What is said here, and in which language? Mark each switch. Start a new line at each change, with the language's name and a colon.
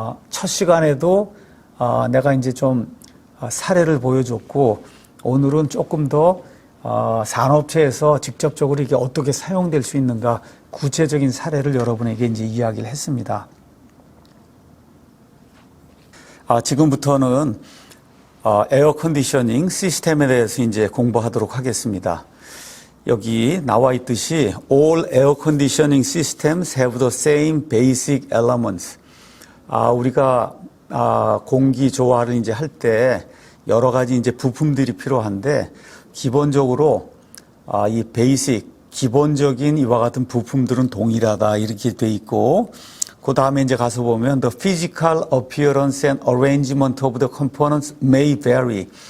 Korean: 첫 시간에도 내가 이제 좀 사례를 보여줬고 오늘은 조금 더 산업체에서 직접적으로 이게 어떻게 사용될 수 있는가 구체적인 사례를 여러분에게 이제 이야기를 했습니다. 지금부터는 에어 컨디셔닝 시스템에 대해서 이제 공부하도록 하겠습니다. 여기 나와 있듯이
English: all air conditioning systems have the same basic elements.
Korean: 우리가 공기 조화를 이제 할 때 여러 가지 이제 부품들이 필요한데 기본적으로 이 베이직 기본적인 이와 같은 부품들은 동일하다 이렇게 돼 있고 그 다음에 이제 가서 보면
English: the physical appearance and arrangement of the components may vary.